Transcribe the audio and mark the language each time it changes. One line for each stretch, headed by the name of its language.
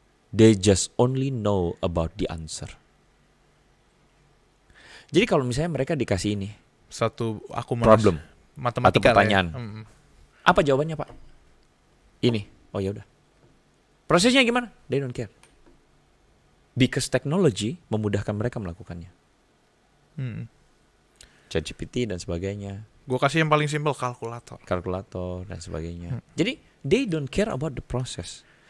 English: They just only know about the answer.
Indonesian: Jadi kalau misalnya mereka dikasih ini satu
English: problem
Indonesian: matematika atau pertanyaan, apa jawabannya Pak? Ini. Oh ya udah. Prosesnya gimana?
English: They don't care. Because technology
Indonesian: memudahkan mereka melakukannya. ChatGPT dan sebagainya. Gue kasih yang paling simpel, kalkulator dan sebagainya.
English: Jadi they don't care about the process.